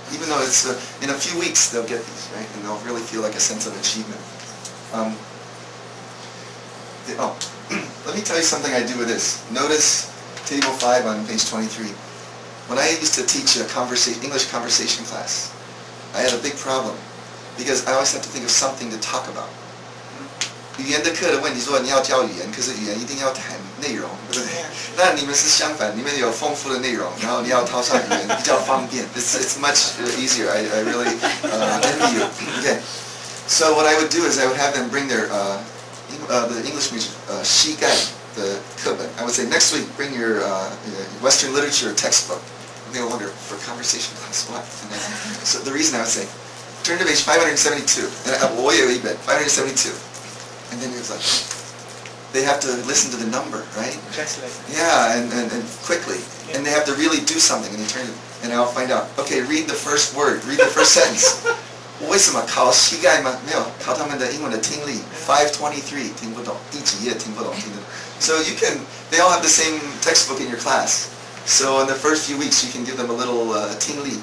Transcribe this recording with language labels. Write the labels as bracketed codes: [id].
[en] Even though it's in a few weeks they'll get these, right? And they'll really feel like a sense of achievement. Let me tell you something I do with this. Notice table 5 on page 23. When I used to teach a English conversation class, I had a big problem because I always have to think of something to talk about. [zh] 语言的课的问题说你要教语言，可是语言一定要谈内容，对不对？那你们是相反，你们有丰富的内容，然后你要套上语言比较方便。 [en] It's much easier. I really envy you. Okay. So what I would do is I would have them bring their the English major [zh] 膝盖的课本. [en] I would say next week bring your Western literature textbook. And they will wonder for conversation class what? And then, so the reason I would say turn to page 572. [zh] And 我有一本 572. [en] And then it was like, they have to listen to the number, right? Translate. Yeah, and quickly. Yeah. And they have to really do something, and you turn it, and I'll find out, okay, read the first word, read the first sentence. [zh] 为什么考膝盖吗？没有，考他们的英文的听力。523 听不懂，第几页听不懂，听不懂。 [en] So you can, they all have the same textbook in your class. So in the first few weeks, you can give them a little 听力.